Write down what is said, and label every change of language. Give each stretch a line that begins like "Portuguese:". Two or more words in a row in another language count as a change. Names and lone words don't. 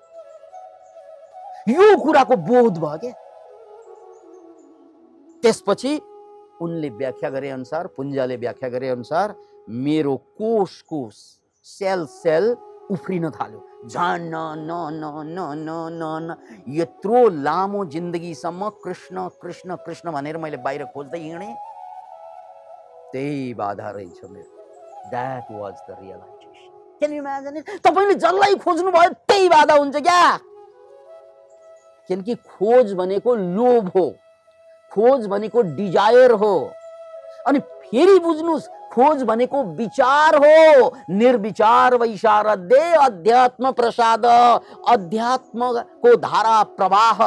Nepali: यो कुराको बोध भयो क्या। त्यसपछि उनले व्याख्या गरे अनुसार, पुञ्जाले व्याख्या गरे अनुसार मेरो कोष कोष, सेल सेल उफ्रिन थाल्यो। झन् न न न न न न यत्रो लामो जिन्दगीसम्म कृष्ण कृष्ण कृष्ण भनेर मैले बाहिर खोज्दै हिँडेँ, त्यही बाधा रहेछ मेरो।
English: That was the realization. Can you imagine it?
Nepali: तपाईले जसलाई खोज्नु भयो त्यही बाधा हुन्छ क्या। किनकि खोज भनेको लोभ हो, खोज भनेको डिजायर हो। अनि फेरि बुझ्नुस्, खोज भनेको विचार हो। निर्विचार वैशारदे अध्यात्म प्रसाद, अध्यात्मको धारा प्रवाह।